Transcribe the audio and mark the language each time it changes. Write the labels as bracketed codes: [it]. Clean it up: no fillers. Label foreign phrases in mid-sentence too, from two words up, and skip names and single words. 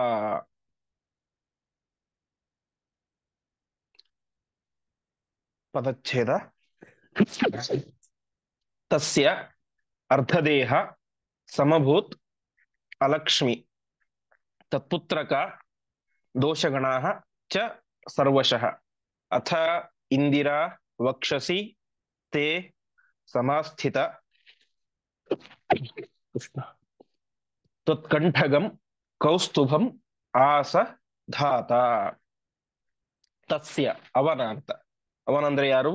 [kn] ಪದಚ್ಛೇದ. [sa] ತಸ್ಯ ಅರ್ಧದೇಹ ಸಮಭೂತ್ ಅಲಕ್ಷ್ಮಿ ತತ್ಪುತ್ರಕ ದೋಷಗಣಾಃ ಚ ಸರ್ವಶಃ ಅಥ ಇಂದಿರಾ ವಕ್ಷಸಿ ತೇ ಸಮಾಸ್ಥಿತ ತ್ವತ್ಕಂಠಗಂ ಕೌಸ್ತುಭಂ ಆಸ ಧಾತ. [kn] ತಸ್ಯ ಅವನ ಅಂತ. ಅವನಂದ್ರೆ ಯಾರು?